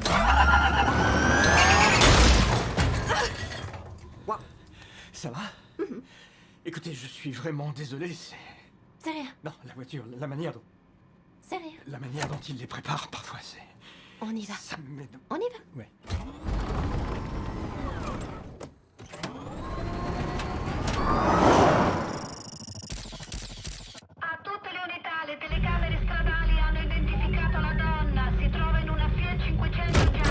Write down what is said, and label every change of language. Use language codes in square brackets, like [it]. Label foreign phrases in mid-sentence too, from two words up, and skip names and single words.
[fr] Wow. Ça va? Écoutez, je suis vraiment désolé, c'est... C'est rien, Non, la voiture, la manière dont... c'est rien. La manière dont il les prépare, parfois, c'est... On y va. Ça me met... On y va. Ouais. [it] A tutte le unità, le telecamere stradali hanno identificato la donna. Si trova in una Fiat 500